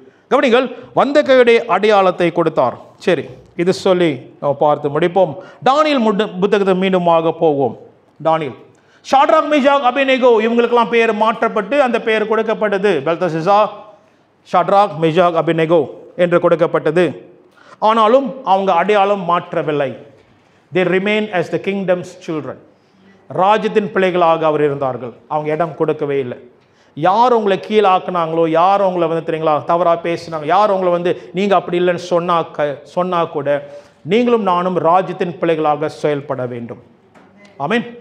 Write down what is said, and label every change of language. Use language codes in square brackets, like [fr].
[ta] கவனிங்கள், வந்த கையுடைய அடையாளத்தை கொடுத்தார். சரி, இது சொல்லி நம்ம பார்த்து முடிப்போம். தானியேல் புத்தகத்தை மீண்டுமாக போவோம். தானியேல், ஷாட்ராக், மேஷாக், அபேத்நேகோ இவங்களுக்கெல்லாம் பேர் மாற்றப்பட்டு அந்த பெயர் கொடுக்கப்பட்டது. பெல்தெஷாத்சார், ஷாட்ராக், மேஷாக், அபேத்நேகோ என்று கொடுக்கப்பட்டது. ஆனாலும் அவங்க அடையாளம் மாற்றவில்லை. [en] they remain as the kingdom's children. [ta] ராஜ்யத்தின் பிள்ளைகளாக அவர் இருந்தார்கள். அவங்க இடம் கொடுக்கவே இல்லை. யார் உங்களை கீழாக்குனாங்களோ, யார் உங்களை தெரியுங்களா தவறாக பேசினாங்க, யார் உங்களை நீங்கள் அப்படி இல்லைன்னு சொன்னா கூட நீங்களும் நானும் ராஜ்யத்தின் பிள்ளைகளாக செயல்பட வேண்டும். ஆமென்.